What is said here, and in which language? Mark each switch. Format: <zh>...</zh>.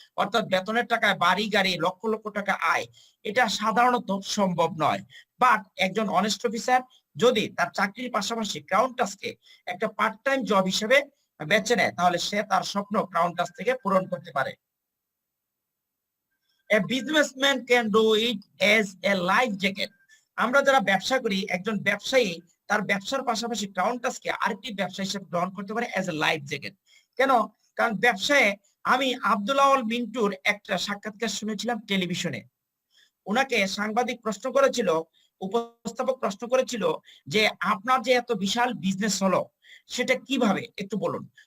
<bn>অর্থাৎ বেতনের টাকায় বাড়ি গাড়ি লক্ষ লক্ষ টাকা আয়, এটা সাধারণত সম্ভব নয়। বাট একজন অনেস্ট অফিসার যদি তার চাকরির পাশাপাশি ক্রাউন টাস্ককে একটা পার্ট টাইম জব হিসেবে বেছে নেয়, তাহলে সে তার স্বপ্ন ক্রাউন টাস্ক থেকে পূরণ করতে পারে।</bn> <en>A businessman can do it as a life jacket.</en> <bn>আমরা যারা ব্যবসা করি, একজন ব্যবসায়ী তার ব্যবসার পাশাপাশি ক্রাউন টাস্ককে আরেকটি ব্যবসা হিসেবে গ্রহণ করতে পারে</bn> <en>as a life jacket।</en> <bn>কেন? কারণ ব্যবসায় আমি আব্দুল আউয়াল মিন্টুর একটা সাক্ষাৎকার শুনেছিলাম টেলিভিশনে। ওনাকে সাংবাদিক প্রশ্ন করেছিল, উপস্থাপক প্রশ্ন করেছিল যে আপনার যে এত বিশাল বিজনেস হলো সেটা কিভাবে, একটু বলুন।</bn>